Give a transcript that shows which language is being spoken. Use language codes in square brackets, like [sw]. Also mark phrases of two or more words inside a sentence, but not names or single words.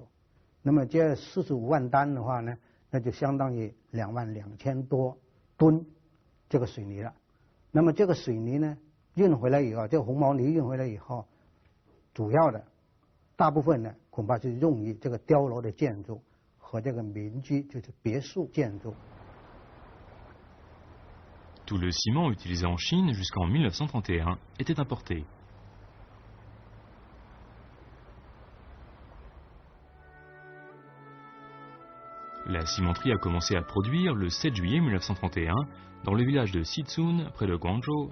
[zh] 那么这45万担的话呢，那就相当于22000多吨这个水泥了。那么这个水泥呢，运回来以后，这个红毛泥运回来以后，主要的大部分呢，恐怕是用于这个碉楼的建筑和这个民居，就是别墅建筑。 [fr] Tout le ciment utilisé en Chine jusqu'en 1931 était importé. La cimenterie a commencé à produire le 7 juillet 1931 dans le village de Xizun, près de Guangzhou.